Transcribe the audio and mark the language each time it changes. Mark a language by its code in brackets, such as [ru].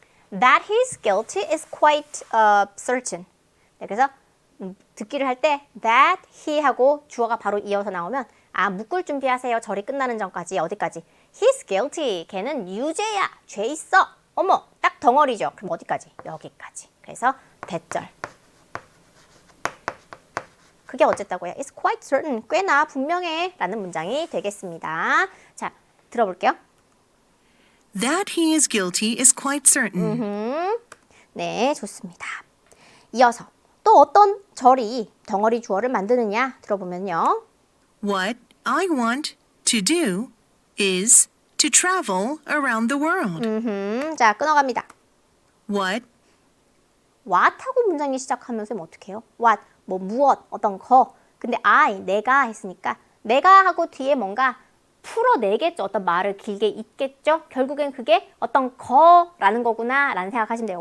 [en] That he is guilty is quite certain. [ko] 네, 그래서 듣기를 할 때 that he 하고 주어가 바로 이어서 나오면 묶을 준비하세요. 절이 끝나는 전까지 어디까지? [en] He's guilty. [ko] 걔는 유죄야. 죄 있어. 어머, 딱 덩어리죠. 그럼 어디까지? 여기까지. 그래서 대절. 그게 어쨌다고요? [en] It's quite certain. [ko] 꽤나 분명해. 라는 문장이 되겠습니다. 자, 들어볼게요. [en] That he is guilty is quite certain. [ko] 네, 좋습니다. 이어서 또 어떤 절이 덩어리 주어를 만드느냐 들어보면요. [en] What I want to do is to travel around the world. [ko] 자, 끊어갑니다. [en] What [ko] what하고 문장이 시작하면 쌤 어떻게 해요? what, 뭐 무엇, 어떤 거. 근데 I, 내가 했으니까 내가 하고 뒤에 뭔가 풀어내겠죠. 어떤 말을 길게 잇겠죠. 결국엔 그게 어떤 거라는 거구나 라는 생각하시면 돼요.